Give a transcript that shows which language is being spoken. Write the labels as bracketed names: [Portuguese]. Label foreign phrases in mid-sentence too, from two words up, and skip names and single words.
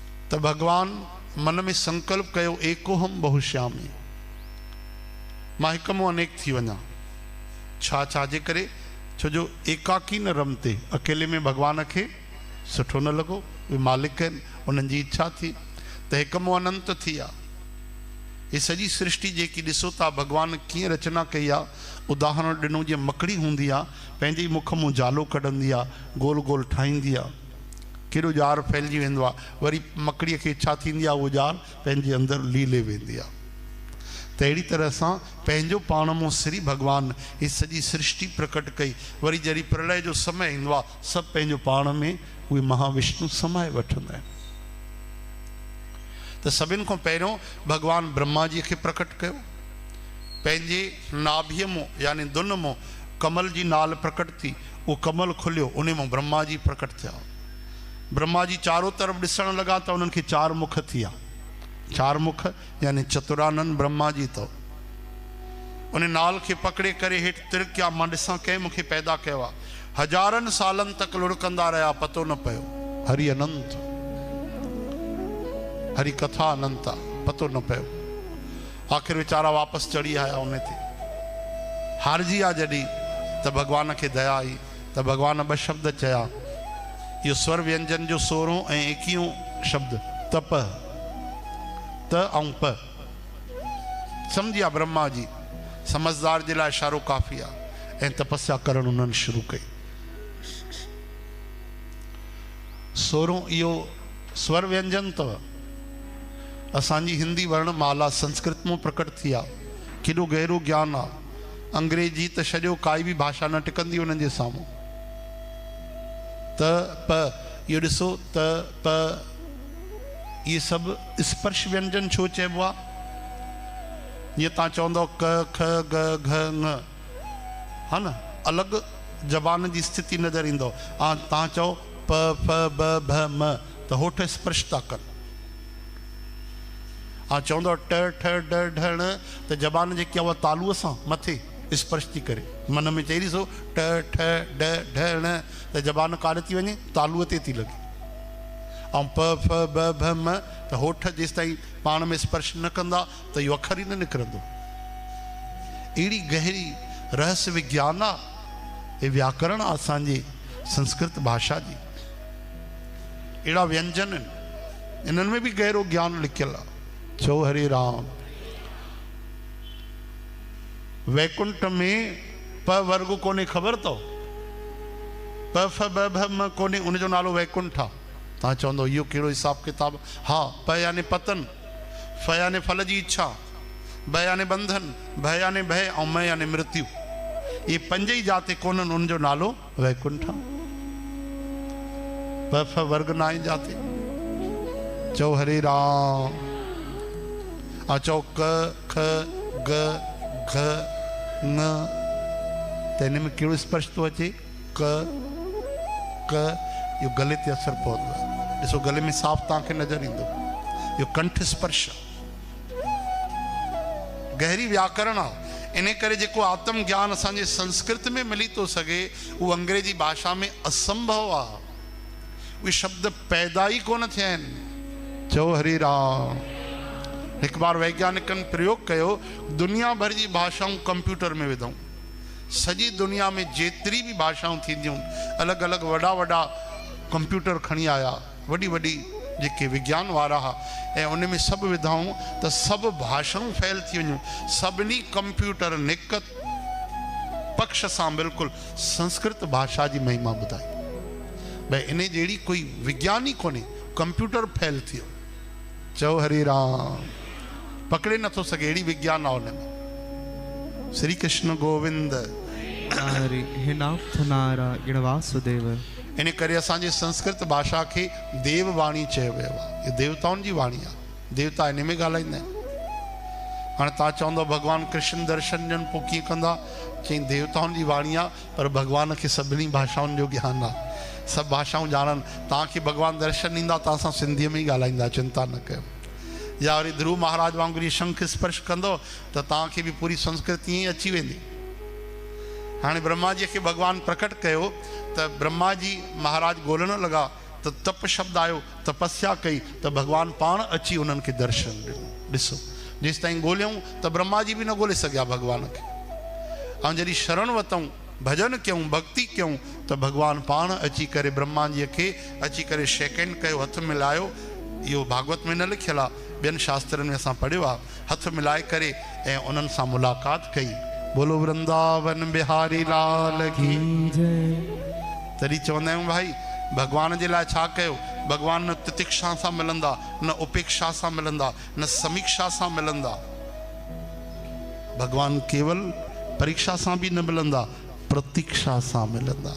[Sindhi] तो भगवान मन में संकल्प कयो [Sanskrit] एकोहम बहुश्यामी, [Sindhi] मां हिक मो अनेक थी वञा। छाजे करे, छो जो [Sanskrit] एकाकी न रमते, [Sindhi] अकेले में भगवान के सुठो न लॻो, वे मालिक आहिनि, उन्हनि जी इच्छा थी त हिक मो अनंत थी आहे। ये सॼी सृष्टि जेकी ॾिसो था भगवान कीअं रचना कई आहे, उदाहरण ॾिनो जीअं मकड़ी हूंदी आहे, पंहिंजे मुख मां जालो कढंदी आहे, गोल गोल ठाहींदी आहे, केॾो जार फैलिजी वेंदो आहे, वरी मकड़ीअ खे इच्छा थींदी आहे उहो जार पंहिंजे अंदरि लीले वेंदी आहे। त अहिड़ी तरह सां पंहिंजो पाण मां श्री भगवान ही सॼी सृष्टि प्रकट कई। वरी जॾहिं प्रलय जो समय ईंदो आहे, सभु पंहिंजो पाण में उहे महाविष्णु समाए वठंदा आहिनि। त सभिनि खां पहिरियों भगवान ब्रह्मा जी खे प्रकट कयो, पंहिंजे नाभीअ मां यानी दुन मां कमल जी नाल प्रकट थी, उहो कमल खुलियो, उन मां ब्रह्मा जी प्रकट थिया। ब्रह्मा जी चारों तरफ़ ॾिसण लॻा त उन्हनि खे चार मुख थिया, चार मुख यानी चतुरानंद ब्रह्मा जी। तो उन नाल खे पकड़े करे हेठि तिरकिया, मां ॾिसां कंहिं मूंखे पैदा कयो आहे। हज़ारनि सालनि तक लुढ़कंदा रहिया, पतो न पियो। हरि अनंत, हरि कथा अनंत आहे, पतो न पियो। आख़िर वीचारा वापसि चढ़ी आया उन ते, हारजी आहे जॾहिं, त भगवान खे दया आई, त भगवान ॿ शब्द चया। इहो स्वर व्यंजन जो 16 ऐं 21 शब्द, तप, त ऐं प। सम्झिया ब्रह्मा जी, समझदार जे लाइ इशारो काफ़ी आहे, ऐं तपस्या करणु उन्हनि शुरू कई। 16 इहो स्वर व्यंजन अथव। असांजी हिंदी वर्णमाला संस्कृत में प्रकट थी आहे, केॾो गहरो ज्ञान आहे। अंग्रेजी त छॾियो, काई बि भाषा न टिकंदी उन्हनि जे साम्हूं। त प इहो ॾिसो, त प इहे सभु स्पर्श व्यंजन छो चइबो आहे? जीअं तव्हां चवंदव क ख ग घ ङ, हा न, अलॻि ज़बान जी स्थिति नज़र ईंदव। तव्हां चओ प फ ब भ म, त होठ स्पर्श था कनि। चवंदव ट ठ ड ढ ण, त ज़बान जेकी आहे उहा तालूअ सां मथे स्पर्श थी करे। मन में चई ॾिसो ट ठ ड ढ ण, त ज़बान काॾे थी वञे, तालूअ ते थी लॻे। ऐं प फ ब भ म, त होठ जेसि ताईं पाण में स्पर्श न कंदा त इहो अखर ई न निकिरंदो। अहिड़ी गहरी रहस्य विज्ञान आहे, हे व्याकरण आहे असांजी संस्कृत भाषा जी। अहिड़ा व्यंजन आहिनि, इन्हनि में बि गहरो ज्ञान लिखियलु आहे। चो हरे राम। वैकुंठ में प वर्ग कोन्हे, ख़बर अथव? प फ ब भ म कोन्हे, उनजो नालो वैकुंठ आहे। तव्हां चवंदव इहो कहिड़ो हिसाब किताब? हा, प यानी पतन, फ यानी फल जी इच्छा, ब यानी बंधन, भ यानी भय, ऐं म यानी मृत्यु। ये 5 ई जाते कोन्हनि, उनजो नालो वैकुंठ आहे। प फ वर्ग न आहे जाते। चो हरे राम। चो क ख ग घ ङ, त हिन में कहिड़ो स्पर्श थो अचे? क क, इहो गले ते असरु पवंदो आहे। ॾिसो गले में साफ़ तव्हांखे नज़र ईंदो, इहो कंठ स्पर्श आहे। गहरी व्याकरण आहे। इन करे जेको आत्म ज्ञान असांजे संस्कृत में मिली थो सघे, उहो अंग्रेजी भाषा में असंभव आहे। उहे शब्द पैदा ई कोन थिया आहिनि। चओ हरे राम। हिकु बार वैज्ञानिकनि प्रयोग कयो, दुनिया भर जी भाषाऊं कंप्यूटर में विधऊं। सॼी दुनिया में जेतिरी बि भाषाऊं थींदियूं, अलॻि अलॻि वॾा वॾा कंप्यूटर खणी आया, वॾी वॾी जेके विज्ञान वारा हुआ, ऐं उन में सभु विधाऊं त सभु भाषाऊं फैल थी वञूं। सभिनी कंप्यूटरनि हिकु पक्ष सां बिल्कुलु संस्कृत भाषा जी महिमा ॿुधाई। भई इन जहिड़ी कोई विज्ञान ई कोन्हे, कंप्यूटर फैल थियो। चओ हरे राम। पकड़े नथो सघे, अहिड़ी विज्ञान आहे हुन में। श्री कृष्ण गोविंद हरि। हे नाथ नारायण वासुदेव। इन करे असांजे संस्कृत भाषा खे देववाणी चयो वियो आहे। ये देवताउनि जी वाणी आहे, देवता इन में ॻाल्हाईंदा आहिनि। हाणे तव्हां चवंदव भॻवानु कृष्ण दर्शन ॾियनि पोइ कीअं कंदा? चई देवताउनि जी वाणी आहे, पर भॻवान खे सभिनी भाषाउनि जो ज्ञान आहे, सभु भाषाऊं ॼाणनि। तव्हांखे भॻवानु दर्शन ॾींदा त असां सिंधीअ में ई ॻाल्हाईंदा, चिंता न कयो। या वरी ध्रुव महाराज वांगुरु शंख स्पर्श कंदो त तव्हांखे बि पूरी संस्कृत ईअं ई अची वेंदी। हाणे ब्रह्मा जी खे भॻवानु प्रकट कयो त ब्रह्मा जी महाराज ॻोल्हण लॻा तो तप शब्द आयो, तपस्या कई तो भगवान पाण अची उन्हनि खे दर्शन ॾिनो। ॾिसो जेसि ताईं ॻोल्हियूं त ब्रह्मा जी बि न ॻोल्हे सघिया भगवान खे, ऐं जॾहिं शरण वतऊं, भजन कयूं, भक्ति कयूं, त भगवान पाण अची करे ब्रह्मा जीअ खे अची करे शेकेंड कयो, हथ मिलायो। इहो भागवत में न लिखियल आहे, ॿियनि शास्त्रनि में असां पढ़ियो आहे। हथ मिलाए करे ऐं उन्हनि सां मुलाक़ात कई। [Hindi] बोलो वृंदावन बिहारी लाल की जय। [Sindhi] तॾहिं चवंदा आहियूं भाई भगवान जे लाइ छा कयो? भगवान न तितिक्षा सां मिलंदा, न उपेक्षा सां मिलंदा, न समीक्षा सां मिलंदा। भगवान केवल परीक्षा सां बि न मिलंदा, प्रतीक्षा सां मिलंदा।